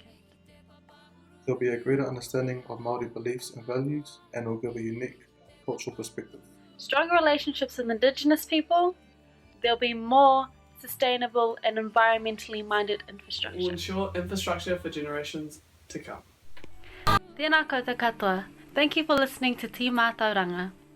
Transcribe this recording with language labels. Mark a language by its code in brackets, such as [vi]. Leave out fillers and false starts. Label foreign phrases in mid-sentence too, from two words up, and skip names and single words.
[en] There'll be a greater understanding of Māori beliefs and values, and will give a unique cultural perspective. Stronger relationships with Indigenous people, there'll be more sustainable and environmentally minded infrastructure. Will ensure infrastructure for generations to come. [mi] Tēnā koutou katoa. [en] Thank you for listening to Te Mātauranga.